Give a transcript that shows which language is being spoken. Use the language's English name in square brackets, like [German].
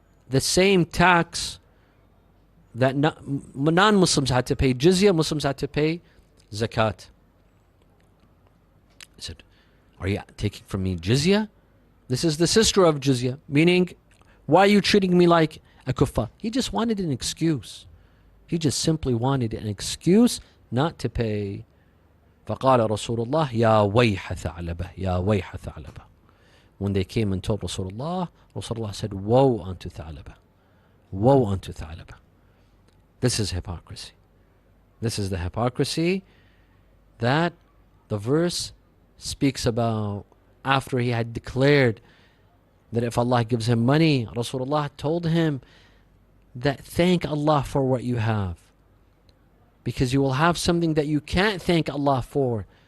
[English] The same tax that non-Muslims had to pay jizya, Muslims had to pay zakat. He said, are you taking from me jizya? This is the sister of jizya, meaning, why are you treating me like a kuffar? He just wanted an excuse. He just simply wanted an excuse not to pay. [Arabic] فقال رسول الله يا ويح ثعلبة يا ويح ثعلبة. [English] When they came and told Rasulullah said, woe unto Talib. Woe unto Talib. This is hypocrisy. This is the hypocrisy that the verse speaks about. After he had declared that if Allah gives him money, Rasulullah told him that thank Allah for what you have, because you will have something that you can't thank Allah for.